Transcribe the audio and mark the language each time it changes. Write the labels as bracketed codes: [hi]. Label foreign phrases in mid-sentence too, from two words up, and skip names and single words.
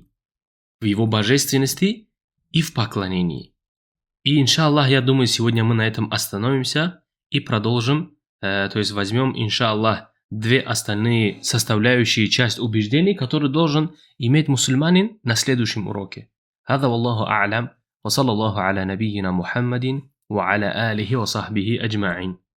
[ru] В Его божественности и в поклонении. И, иншаллах, я думаю, сегодня мы на этом остановимся и продолжим, то есть возьмем, иншаллах, две остальные составляющие часть убеждений, которые должен иметь мусульманин на следующем уроке. [ar] هذا والله أعلم وصلى الله على نبينا محمد وعلى آله وصحبه أجمعين.